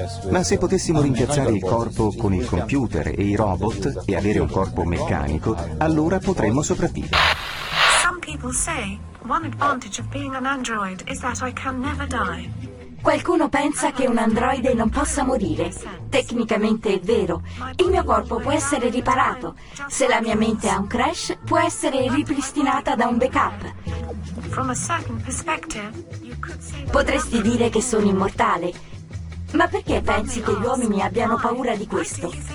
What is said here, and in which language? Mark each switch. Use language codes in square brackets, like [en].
[it] Ma se potessimo rimpiazzare il corpo con il computer e i robot e avere un corpo meccanico, allora potremmo sopravvivere. [en] Some people say one advantage of being an android is that I can never die. [it] Qualcuno pensa che un androide non possa morire. Tecnicamente è vero. Il mio corpo può essere riparato. Se la mia mente ha un crash, può essere ripristinata da un backup. [en] From a certain perspective, [it] potresti dire che sono immortale. Ma perché pensi che gli uomini abbiano paura di questo?